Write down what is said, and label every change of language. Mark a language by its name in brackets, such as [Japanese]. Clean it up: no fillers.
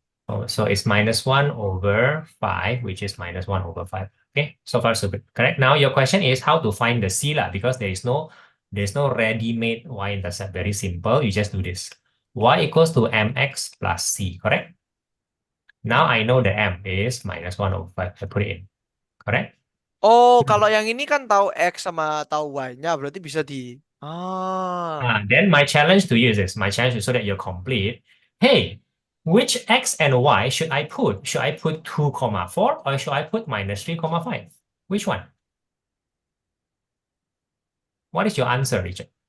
[English] Oh, so it's minus 1 over 5, which is minus 1 over 5. Okay, so far so good. Correct. Now your question is how to find the C lah, because there's no ready-made y-intercept. Very simple. You just do this. Y equals to mx plus C, correct? Now I know the m is minus 1 over 5. I put it in. Correct? [Indonesian] Oh, kalau yang ini kan tahu X sama tahu Y-nya, berarti bisa di... Ah. [English] Then my challenge to you is this. My challenge is so that you're complete. Hey, which X and Y should I put? Should I put 2,4 or should I put minus 3,5? Which one? What is your answer, Richard?